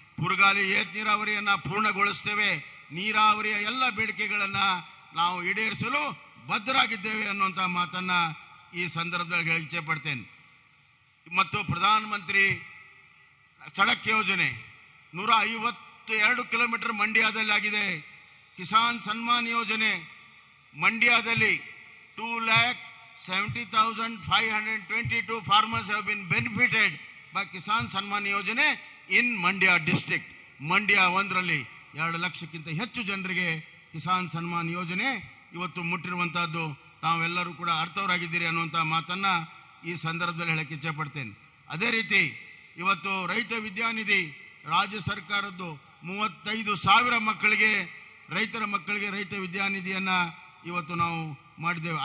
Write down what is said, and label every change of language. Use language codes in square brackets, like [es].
[kn] ಪುರಗಾಲಿ ಏತ ನೀರಾವರಿಯನ್ನು ಪೂರ್ಣಗೊಳಿಸ್ತೇವೆ. ನೀರಾವರಿಯ ಎಲ್ಲ ಬೇಡಿಕೆಗಳನ್ನು ನಾವು ಈಡೇರಿಸಲು ಬದ್ಧರಾಗಿದ್ದೇವೆ ಅನ್ನುವಂಥ ಮಾತನ್ನು ಈ ಸಂದರ್ಭದಲ್ಲಿ ಹೇಳಕ್ಕೆ ಇಚ್ಛೆಪಡ್ತೇನೆ. ಮತ್ತು ಪ್ರಧಾನಮಂತ್ರಿ ಸಡಕ್ ಯೋಜನೆ 152 ಕಿಲೋಮೀಟರ್ ಮಂಡ್ಯದಲ್ಲಿ ಆಗಿದೆ. ಕಿಸಾನ್ ಸನ್ಮಾನ್ ಯೋಜನೆ ಮಂಡ್ಯದಲ್ಲಿ [en] 2,70,522 farmers have been benefited by Kisan Sanman Yojane in Mandya district. [kn] Mandya 1ರಲ್ಲಿ 2 ಲಕ್ಷಕ್ಕಿಂತ ಹೆಚ್ಚು ಜನರಿಗೆ ಕಿಸಾನ್ ಸನ್ಮಾನ್ ಯೋಜನೆ ಇವತ್ತು ಮುಟ್ಟಿರುವಂತಹದ್ದು ತಾವೆಲ್ಲರೂ ಕೂಡ ಅರ್ಥವರಾಗಿದ್ದೀರಿ ಅನ್ನುವಂಥ ಮಾತನ್ನ ಈ ಸಂದರ್ಭದಲ್ಲಿ ಹೇಳಕ್ಕೆ ಇಚ್ಛೆಪಡ್ತೇನೆ. ಅದೇ ರೀತಿ ಇವತ್ತು ರೈತ ವಿದ್ಯಾನಿಧಿ ರಾಜ್ಯ ಸರ್ಕಾರದ್ದು 35,000 ಮಕ್ಕಳಿಗೆ ರೈತರ ಮಕ್ಕಳಿಗೆ ರೈತ ವಿದ್ಯಾನಿಧಿಯನ್ನ ಇವತ್ತು ನಾವು ಮಾಡಿದ್ದೇವೆ.